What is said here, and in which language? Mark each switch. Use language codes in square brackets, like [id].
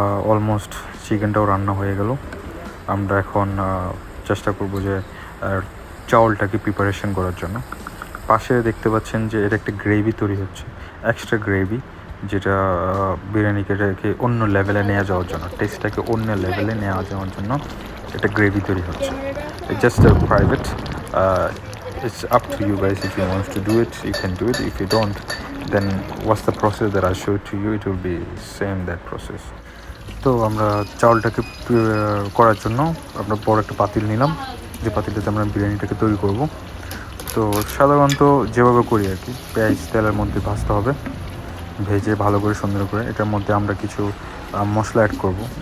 [bn] Almost চিকেনটাও রান্না হয়ে গেল। আমরা এখন চেষ্টা করব যে চাউলটাকে প্রিপারেশন করার জন্য। পাশে দেখতে পাচ্ছেন যে এটা একটা গ্রেভি তৈরি হচ্ছে, এক্সট্রা গ্রেভি, যেটা বিরিয়ানিকে অন্য লেভেলে নিয়ে যাওয়ার জন্য, টেস্টটাকে অন্য লেভেলে নিয়ে যাওয়ার জন্য একটা গ্রেভি তৈরি হচ্ছে। [en] Just private, it's up to you guys. If you want to do it, you can do it. If you don't, then what's the process that I showed to you? It will be same that process. [bn] তো আমরা চাউলটাকে করার জন্য আমরা বড় একটা পাতিল নিলাম, যে পাতিলটাতে আমরা বিরিয়ানিটাকে তৈরি করব। তো সাধারণত যেভাবে করি আর কি, পেঁয়াজ তেলের মধ্যে ভাজতে হবে, ভেজে ভালো করে সুন্দর করে এটার মধ্যে আমরা কিছু মশলা অ্যাড করব।